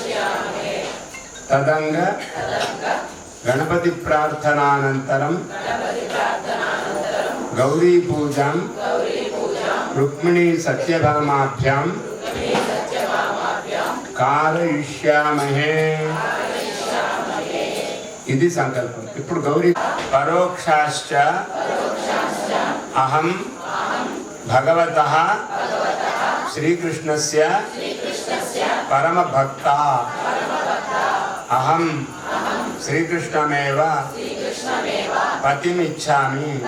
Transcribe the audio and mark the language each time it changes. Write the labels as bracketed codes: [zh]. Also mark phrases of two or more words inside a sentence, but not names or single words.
[sa] तदंग गणपति प्रार्थनानन्तरं गौरी पूजां रुक्मिणी सत्यभामाभ्यां कारयिष्यामहे. [te] ఇది సంకల్పం. [sa] ఇప్పుడు గౌరీ పరోక్షాశ్చ అహం భగవతః శ్రీకృష్ణస్య పరమ భక్త. అహం శ్రీకృష్ణమేవ పతిమిచ్ఛామి.